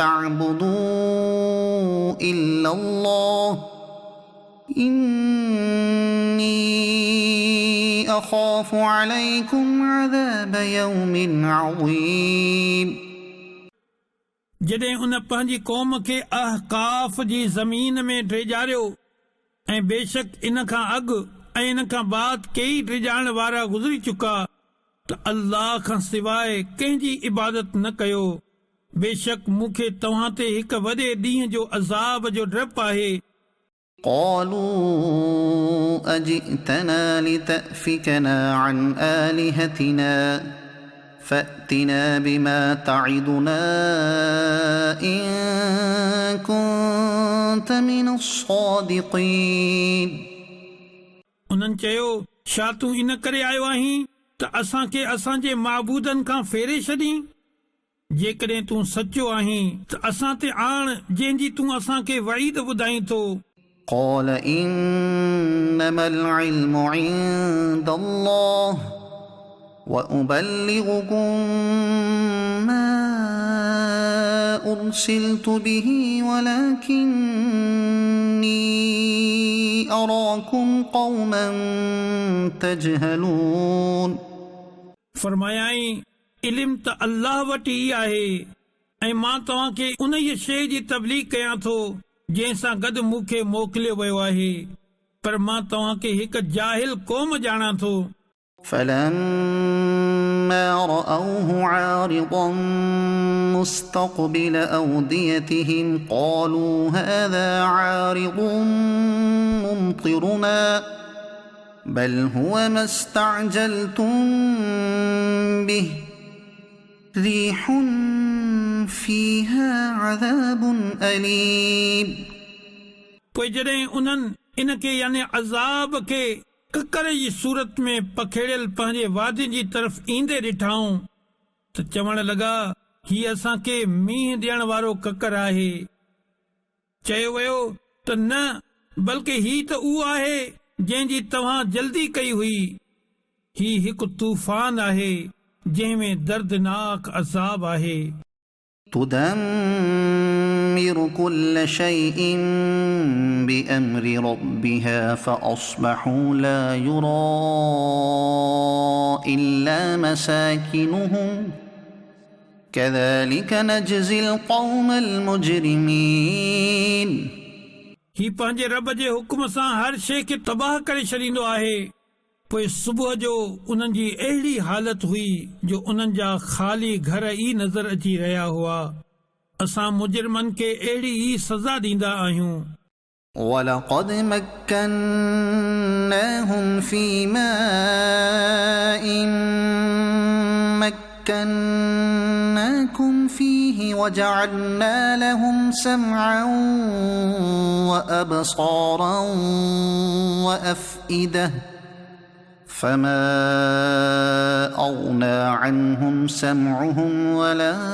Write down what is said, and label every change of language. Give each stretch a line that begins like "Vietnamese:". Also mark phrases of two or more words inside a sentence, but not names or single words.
Arabic: تعبدوا إلا الله إني أخاف عليكم عذاب يوم عظيم.
Sindhi: जॾहिं उन पंहिंजी क़ौम खे अहकाफ़ जी ज़मीन में ड्रेजारियो ऐं बेशक इन खां अॻु ऐं इन खां बाद कई ड्रेजाइण वारा गुज़री चुका त अल्लाह खां सवाइ कंहिंजी इबादत न कयो. बेशक मूंखे तव्हां ते हिकु वॾे ॾींहं जो अज़ाब जो डपु आहे.
Arabic: قالوا أجئتنا لتأفكنا عن آلهتنا فأتنا بما تعدنا إن كنت من الصادقين.
Sindhi: उन्हनि चयो छा तूं इन करे आयो आहीं त असांखे असांजे माबूदनि खां फेरे छॾीं. जेकॾहिं तूं सचो आहीं त असां ते आण जंहिंजी तूं असांखे वईद ॿुधाईं थो.
Arabic: قال إنما العلم عند الله وأبلغكم ما أرسلت به ولكني أراكم قوما تجهلون.
Sindhi: फरमायाई इल्म त अल्लाह वटि ई आहे ऐं मां तव्हांखे उन ई शइ जी तबलीग कयां थो जंहिंसां गॾु मूंखे मोकिलियो वियो आहे, पर मां तव्हांखे हिकु जाहिल क़ौम ॼाणां थो.
Arabic: فلما رأوه عارضا مستقبل أوديتهم قالوا هذا عارض ممطرنا بل هو ما استعجلتم به ريح فيها عذاب أليم.
Sindhi: पोइ जॾहिं उन्हनि इन खे यानी अज़ाब खे ककर जी सूरत में पखेड़ियल पंहिंजे वादी जी तरफ़ ईंदे ॾिठाऊं त चवण लॻा हीउ असांखे मींहुं ॾियण वारो ककर आहे. चयो वियो त न बल्कि ही त उहो आहे जंहिंजी तव्हां जल्दी कई हुई. ही हिकु तूफ़ान आहे जंहिं में दर्दनाक अज़ाब आहे.
Arabic: تدمر كل شيء بأمر ربها فأصبحوا لا يرى إلا مساكنهم كذلك نجزي القوم المجرمين.
Sindhi: ही पंहिंजे रब जे हुक्म सां हर शइ खे तबाह करे छॾींदो आहे. पोइ सुबुह जो उन्हनि जी अहिड़ी हालत हुई जो उन्हनि जा ख़ाली घर ई नज़र अची रहिया हुआ. असां मुजरिमनि खे अहिड़ी ई सज़ा ॾींदा आहियूं.
Arabic: ولقد مكناهم في ماء مكناكم فيه وجعلنا لهم سمعا وأبصارا وأفئدة فما أغنى عنهم سمعهم ولا